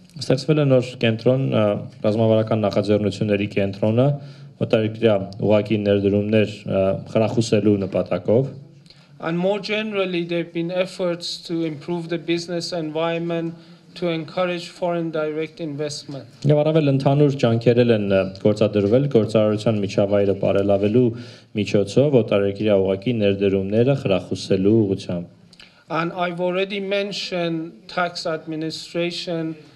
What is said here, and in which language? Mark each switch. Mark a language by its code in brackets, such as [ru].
[hy] Ստեղծվել է նոր կենտրոն, ռազմավարական նախաձեռնությունների կենտրոնը, օտարերկրյա ուղղակի ներդրումներ խրախուսելու նպատակով։ [en] And more generally, there have been efforts to improve the business environment to encourage foreign direct investment. [hy] Եվ առավել ընդհանուր ջանքեր են գործադրվել գործարարության միջավայրը բարելավելու միջոցով օտարերկրյա ուղղակի ներդրումները խրախուսելու ուղղությամբ։ [en] And I've already mentioned tax administration